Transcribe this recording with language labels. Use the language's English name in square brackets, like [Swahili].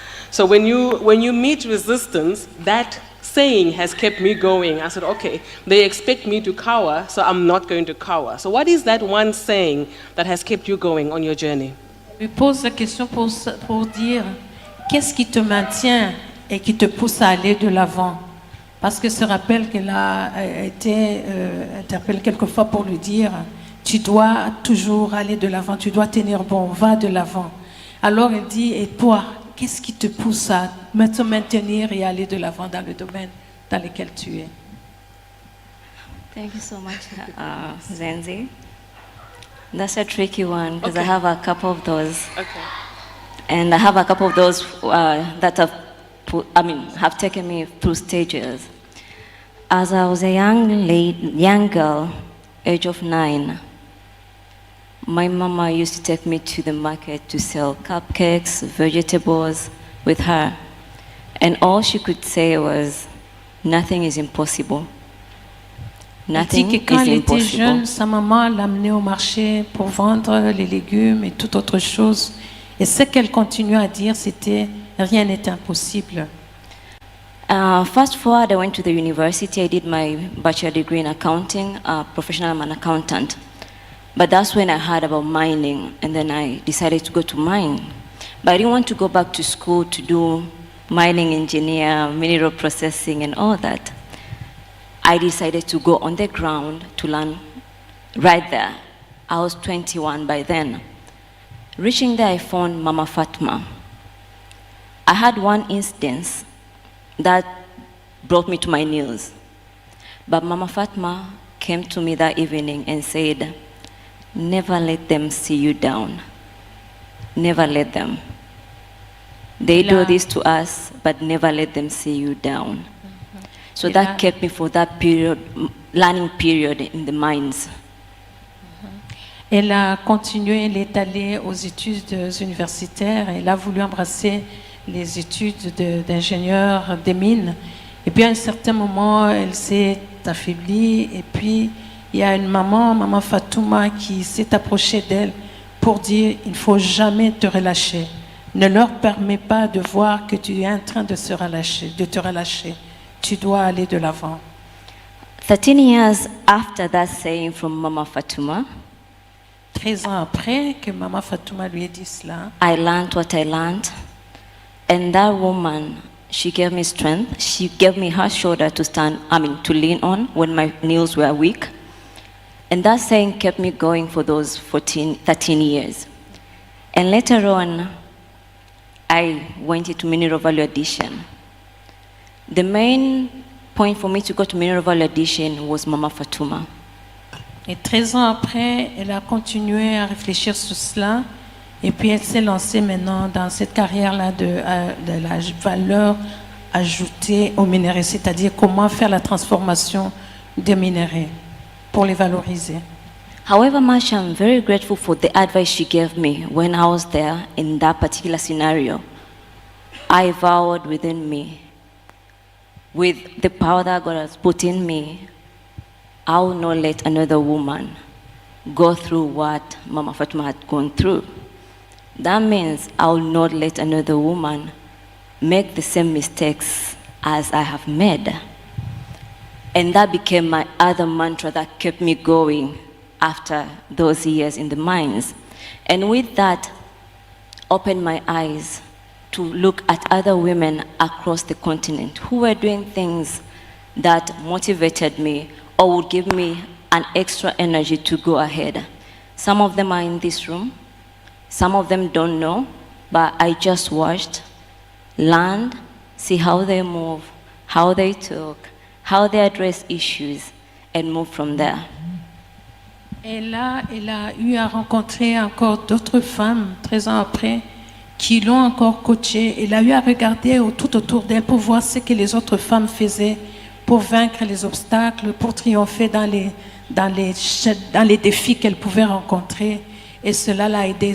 [English] So when you meet resistance, that saying has kept me going. I said, okay, they expect me to cower, so I'm not going to cower. So what is that one saying that has kept you going on your journey? [French] Je lui pose la question pour dire qu'est-ce qui te maintient et qui te pousse à aller de l'avant. Parce que ce rappel qu'elle a été interpellée quelquefois pour lui dire tu dois toujours aller de l'avant, tu dois tenir bon, va de l'avant. Alors elle dit et toi, qu'est-ce qui te pousse à te maintenir et aller de l'avant dans le domaine dans lequel tu es? [English] Thank you so much, Zenzi. That's a tricky one because I have a couple of those. Okay. And I have a couple of those that have taken me through stages. As I was a young girl, age of 9, my mama used to take me to the market to sell cupcakes, vegetables with her. And all she could say was, nothing is impossible. Nothing [French] Elle dit que quand [English] is [French] elle était [English] impossible. [French] jeune, sa maman l'amenait au marché pour vendre les légumes et toute autre chose. Et ce qu'elle continuait à dire, c'était rien n'est impossible. [English] Fast forward, I went to the university. I did my bachelor degree in accounting, professional, I'm an accountant. But that's when I heard about mining, and then I decided to go to mine. But I didn't want to go back to school to do mining engineer, mineral processing, and all that. I decided to go on the ground to learn right there. I was 21 by then. Reaching there, I found Mama Fatma. I had one instance that brought me to my knees. But Mama Fatma came to me that evening and said, never let them see you down. Never let them. They do this to us, but never let them see you down. So that kept me for that period, learning period in the mines. [French] Elle a continué, elle est allée aux études universitaires, elle a voulu embrasser les études d'ingénieur des mines. Et puis à un certain moment, elle s'est affaiblie et puis il y a une maman Fatouma, qui s'est approchée d'elle pour dire il ne faut jamais te relâcher. ne leur permet pas de voir que tu es en train de te relâcher. Tu dois aller de l'avant. [English] 13 years after that saying from Mama Fatuma, [French] 13 ans après que Maman Fatouma lui ait dit cela, [English] I learned what I learned. And that woman, she gave me strength. She gave me her shoulder to lean on when my knees were weak. And that saying kept me going for those 13 years. And later on, I went into mineral value addition. The main point for me to go to mineral value addition was Mama Fatuma. [French] Et 13 ans après, elle a continué à réfléchir sur cela. Et puis elle s'est lancée maintenant dans cette carrière-là de la valeur ajoutée aux minéraux, c'est-à-dire comment faire la transformation des minéraux pour les valoriser. [English] However much I'm very grateful for the advice she gave me when I was there in that particular scenario, I vowed within me, with the power that God has put in me, I will not let another woman go through what Mama Fatuma had gone through. That means I will not let another woman make the same mistakes as I have made. And that became my other mantra that kept me going after those years in the mines. And with that, opened my eyes to look at other women across the continent who were doing things that motivated me or would give me an extra energy to go ahead. Some of them are in this room. Some of them don't know, but I just watched, learned, see how they move, how they talk, how they address issues, and move from there. [French] Et là, elle a eu à rencontrer encore d'autres femmes, 13 ans après, qui l'ont encore coachée. Elle a eu à regarder tout autour d'elle pour voir ce que les autres femmes faisaient pour vaincre les obstacles, pour triompher dans les défis qu'elles pouvaient rencontrer. Et cela l'a aidée.